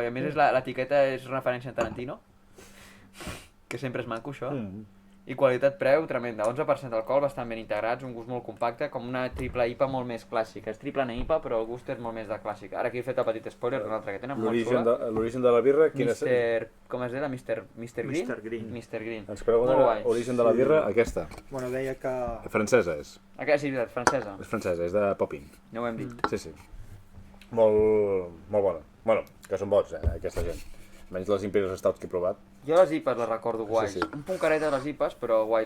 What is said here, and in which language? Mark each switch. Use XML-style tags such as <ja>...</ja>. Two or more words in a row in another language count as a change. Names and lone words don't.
<ca>A més, l'etiqueta és referència a Tarantino, que sempre és maco, això. I qualitat-preu tremenda. 11% d'alcohol, bastant ben integrats, un gust molt compacte, com una triple IPA molt més clàssica. És triple IPA, però el gust és molt més de clàssica. Ara aquí he fet el petit spoiler d'una altra que tenen molt xula. L'origen de la birra, quina és? Com es deia? Mr. Green? Mr. Green. Ens pregunten l'origen de la birra, aquesta. Bueno, deia que... Francesa és. Sí, francesa. És francesa, és de Popin. No ho hem dit. Sí. Molt bona. Bueno, que són bots, aquesta gent. Menys les Imperial Stouts que he provat. Jo les IPAs les recordo guais. Un punt caret de les IPAs, però guais.</ca>